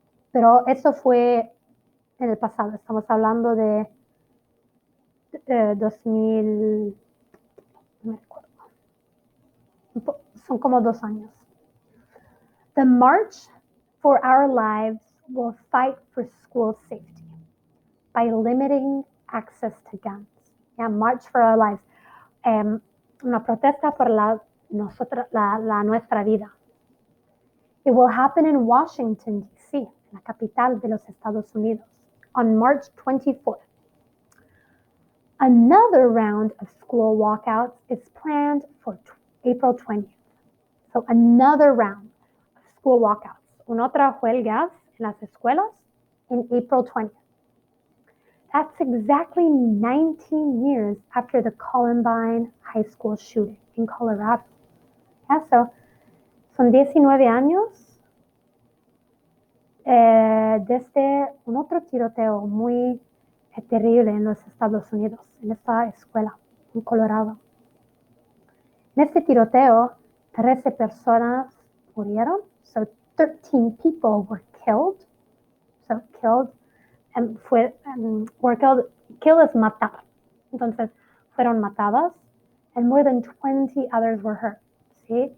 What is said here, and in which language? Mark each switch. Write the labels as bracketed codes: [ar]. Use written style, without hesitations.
[es] Pero eso fue en el pasado. Estamos hablando de 2000, no me acuerdo. Son como 2 años. [en] The March for Our Lives will fight for school safety by limiting access to guns. Yeah, March for Our Lives. [es] Una protesta por nuestra vida. [en] It will happen in Washington, D.C., [es] la capital de los Estados Unidos, [en] on March 24th. Another round of school walkouts is planned for April 20th. So another round of school walkouts. [es] Una otra huelgas en las escuelas [en] in April 20th. That's exactly 19 years after the Columbine High School shooting in Colorado. [es] Yeah, so son 19 años desde un otro tiroteo muy terrible en los Estados Unidos, en esta escuela, en Colorado. En este tiroteo, 13 personas murieron, [en] so 13 people were killed. So killed, were killed, kill [es] es matar. Entonces, fueron matadas, [en] and more than 20 others were hurt. ¿Sí?